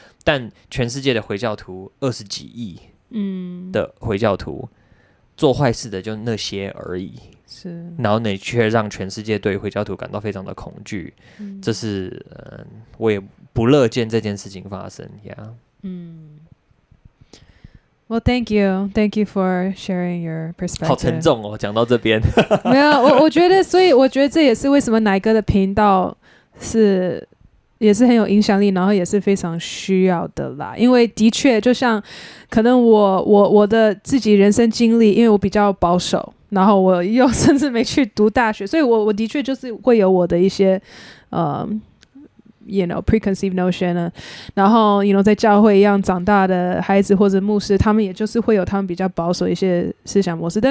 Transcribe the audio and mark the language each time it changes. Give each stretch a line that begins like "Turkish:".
Chinese: 但全世界的回教徒20几亿的回教徒，做坏事的就那些而已。是，然后你却让全世界对回教徒感到非常的恐惧，这是我也不乐见这件事情发生。
English: Yeah. Well, thank you for sharing your perspective.
Chinese: 好沉重哦，讲到这边。没有，我觉得，所以我觉得这也是为什么奶哥的频道也是很有影响力，然后也是非常需要的啦。因为的确，就像可能我的自己人生经历，因为我比较保守，然后我又甚至没去读大学，所以我的确就是会有我的一些preconceived notion 呢，然后在教会一样长大的孩子或者牧师，他们也就是会有他们比较保守一些思想模式。